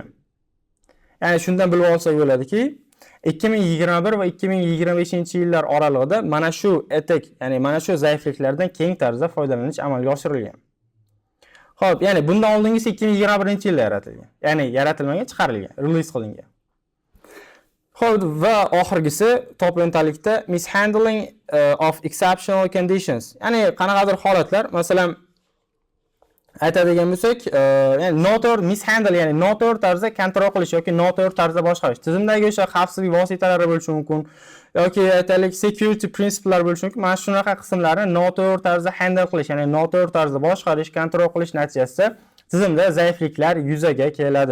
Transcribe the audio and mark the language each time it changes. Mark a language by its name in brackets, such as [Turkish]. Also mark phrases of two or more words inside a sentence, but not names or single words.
[Uzbek] Ya'ni shundan bilib olsak bo'ladiki, 2021 va 2025-yillar oralig'ida mana shu attack, ya'ni mana shu zaifliklardan keng tarzda foydalanish amalga oshirilgan. Xo'p, ya'ni bundan oldingisi 2021-yilda yaratilgan. Ya'ni yaratilmagan, chiqarilgan, release qilingan. Xo'p, va oxirgisi top 10talikda [English] mishandling of exceptional conditions. [Uzbek] Ya'ni qanaqadir holatlar, masalan, aytadigan bo'lsak, ya'ni noto'g'ri mishandle, ya'ni noto'g'ri tarzda kontrol qilish yoki noto'g'ri tarzda boshqarish. Tizimdagi o'sha xavfsizlik vositalari bo'lishi mumkin yoki aytaylik [English] security principlelar [Uzbek] bo'lishi mumkin. Mana shunaqa qismlarni noto'g'ri tarzda handle qilish, ya'ni noto'g'ri tarzda boshqarish, kontrol qilish natijasida tizimda zaifliklar yuzaga keladi.